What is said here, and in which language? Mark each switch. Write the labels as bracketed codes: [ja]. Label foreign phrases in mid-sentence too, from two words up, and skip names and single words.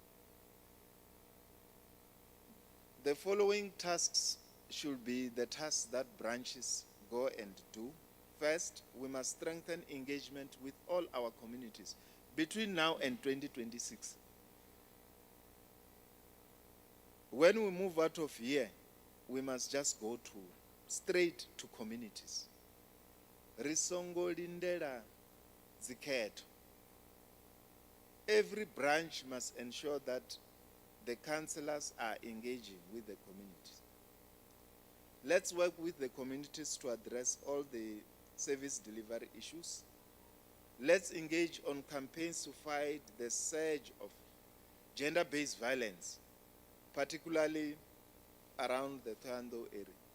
[en] The following tasks should be the tasks that branches go and do. First, we must strengthen engagement with all our communities between now and 2026. When we move out of here, we must just go straight to communities. [ve] Risongo lindela zikhetho. [en] Every branch must ensure that the councillors are engaging with the communities. Let's work with the communities to address all the service delivery issues. Let's engage on campaigns to fight the surge of gender-based violence, particularly around the Thohoyandou area.